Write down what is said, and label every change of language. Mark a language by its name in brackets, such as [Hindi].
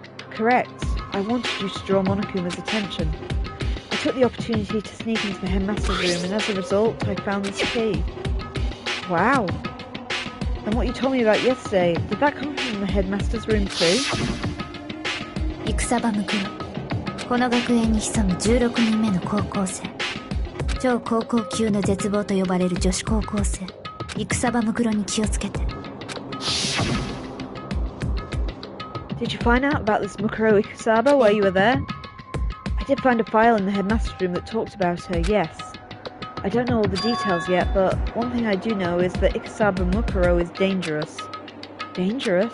[English] Correct. I wanted you to draw Monokuma's attention. I took the opportunity to sneak into the headmaster's room, and as a result, I found this key. Wow. And what you told me about yesterday, did that come from the headmaster's room too? [Japanese] 戦場ムクロこの学園に潜む16人目の高校生超高校級の絶望と呼ばれる女子高校生Ikusaba Mukuroに気をつけて。 [English] Did you find out about this Mukuro Ikusaba while you were there? I did find a file in the headmaster's room that talked about her, yes. I don't know all the details yet, but one thing I do know is that Ikusaba Mukuro is dangerous. Dangerous?